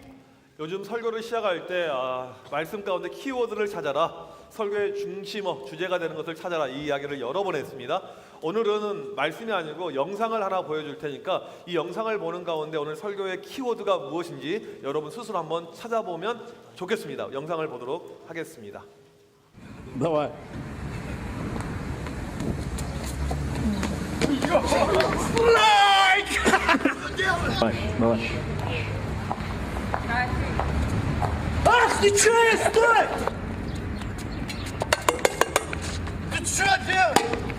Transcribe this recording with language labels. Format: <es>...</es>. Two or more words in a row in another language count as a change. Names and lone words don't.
<ko>요즘 설교를 시작할 때 말씀 가운데 키워드를 찾아라, 설교의 중심어, 주제가 되는 것을 찾아라, 이 이야기를 여러 번 했습니다. 오늘은 말씀이 아니고 영상을 하나 보여줄 테니까 이 영상을 보는 가운데 오늘 설교의 키워드가 무엇인지 여러분 스스로 한번 찾아보면 좋겠습니다. 영상을 보도록 하겠습니다.</ko> <ru>Давай. Давай. Ах, ты чё, стой! Ты чё делаешь?</ru>